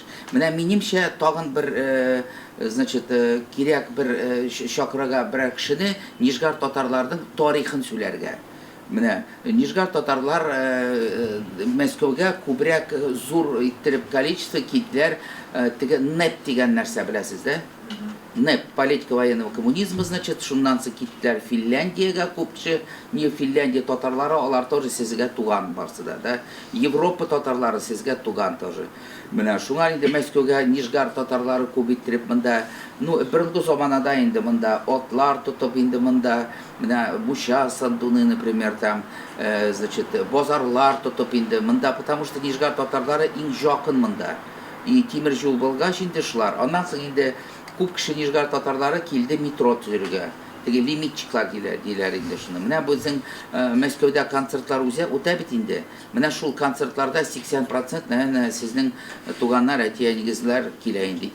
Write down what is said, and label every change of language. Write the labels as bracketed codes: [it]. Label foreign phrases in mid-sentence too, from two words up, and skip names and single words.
[tt] Менә минемчә тагын бер, значит, кирәк бер чакрага бер кешене Нижгар татарларының тарихын сөйләргә. Менә Нижгар татарлар Мәскәүгә күбрәк зур иттереп количество китләр, теге НЭП дигән нәрсә беләсез, да? НЭП, [ru] политика военного коммунизма, значит, [tt] шуннан соң киттеләр Финляндиягә күпче, не Финляндия татарлары, алар тоже сезгә туган барсы да? Европа татарлары сезгә туган тоже. Менә шуңа инде Мәскәүгә Нижгар татарлары күп иттереп монда, ну, биринче заманада инде монда атлар тотып инде монда, менә Буча Сандуны, [ru] например, там, значит, [tt] базарлар тотып инде монда, [ru] потому что [tt] Нижгар татарлары иң жақын монда. И тимер жол булгач инде шулар. Аннан соң инде күп кеше Нижгар татарлары килде метро төзергә. Теге лимитчиклар диләр инде шуны. Менә безнең Мәскәүдә концертлар үтә бит инде. Менә шул концертларда 80% нәнә сезнең туганнар, әтиәнигезләр килә инде.